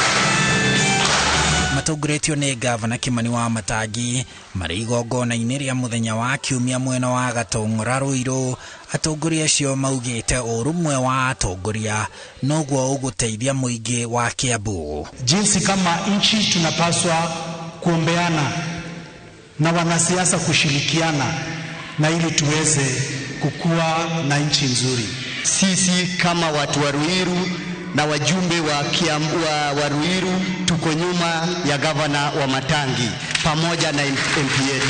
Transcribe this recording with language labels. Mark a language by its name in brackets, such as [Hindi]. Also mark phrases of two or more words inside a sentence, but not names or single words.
[Kikuyu] Matongoretio ni Gavana Kimani wa Matangi mari igongona-ini ria muthenya wa Kiumia mwena wa Gatong'ora Ruiru. Atongoria acio maugite urumwe wa atongoria noguo uguteithia muingi wa Kiambu. [Swahili] Jinsi kama nchi tunapaswa kuombeana na wanasiasa kushirikiana na ili tuweze kukua na nchi nzuri. Sisi kama watu wa Ruiru na wajumbe wa Kiambu wa Ruiru tuko nyuma ya gavana wa Matangi pamoja na MP yetu.